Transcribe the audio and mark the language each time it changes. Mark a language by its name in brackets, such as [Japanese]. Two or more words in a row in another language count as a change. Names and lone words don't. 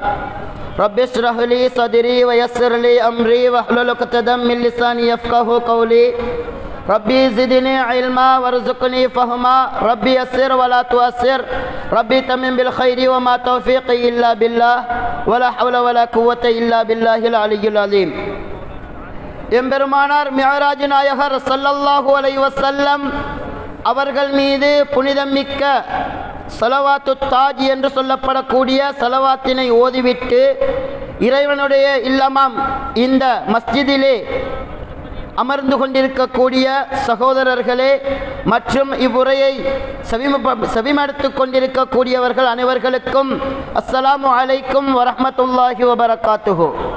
[Arabic] رب اشرح لي صدري ويسر لي أمري واحلل عقدة من لساني يفقهوا قولي. ربي زدني علما وارزقني فهما. ربي يسر ولا تؤسر. ربي تمم بالخير وما توفيقي إلا بالله ولا حول ولا قوة إلا بالله العلي العظيم. [Tamil] எம்பெருமானார் மிஅராஜ் நாயகர் [Arabic] صلى الله عليه وسلم [Tamil] அவர்கள் மீது புனிதம் மிக்க ஸலவாத்து தாஜ் என்று சொல்லப்படக்கூடிய ஸலவாத்தினை ஓதிவிட்டு இறைவனுடைய இல்லமாம் இந்த மஸ்ஜிதிலே அமர்ந்து கொண்டிருக்கக்கூடிய சகோதரர்களே மற்றும் இவ்வுரையை செவிமடுத்து கொண்டிருக்கக்கூடியவர்கள் அனைவர்களுக்கும் [Arabic] السلام عليكم ورحمة الله وبركاته.